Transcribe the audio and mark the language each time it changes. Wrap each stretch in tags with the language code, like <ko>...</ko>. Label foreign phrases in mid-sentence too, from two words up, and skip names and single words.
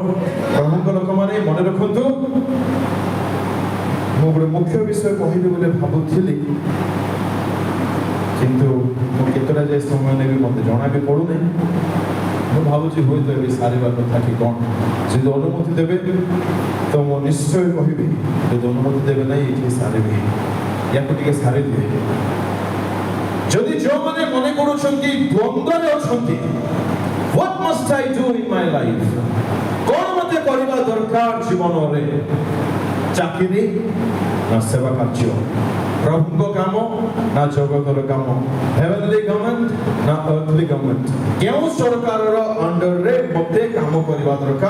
<or>ପ୍ରଭୁଙ୍କ ଲୋକମାନେ ମନେ ରଖନ୍ତୁ, ମୁଁ ଗୋଟେ ମୁଖ୍ୟ ବିଷୟ କହିବି ବୋଲି ଭାବୁଥିଲି, କିନ୍ତୁ ମୁଁ କେତେଟା ଯାଏ ସମୟ ନେବି ମୋତେ ଜଣା ବି ପଡ଼ୁନାହିଁ। ମୁଁ ଭାବୁଛି ହୁଏତ ଏବେ ସାରିବା କଥା କି କ'ଣ। ଯଦି ଅନୁମତି ଦେବେ ତ ମୁଁ ନିଶ୍ଚୟ କହିବି, ଯଦି ଅନୁମତି ଦେବେ ନାହିଁ ଏଠି ସାରିବି, ୟାକୁ ଟିକେ ସାରିଦିଏ। ଯଦି ଯେଉଁମାନେ ମନେ କରୁଛନ୍ତି ଦ୍ୱନ୍ଦ୍ୱରେ ଅଛନ୍ତି,</or> <en>what must I do in my life?</en> <or>କ'ଣ ମୋତେ କରିବା ଦରକାର ଜୀବନରେ? ଚାକିରି ନା ସେବା କାର୍ଯ୍ୟ? ପ୍ରଭୁଙ୍କ କାମ ନା ଜଗତର କାମ?</or> <en>heavenly government</en> <or>ନା</or> <en>earthly government?</en> <or>କେଉଁ ସରକାରର ଅଣ୍ଡରରେ ମୋତେ କାମ କରିବା ଦରକାର?</or>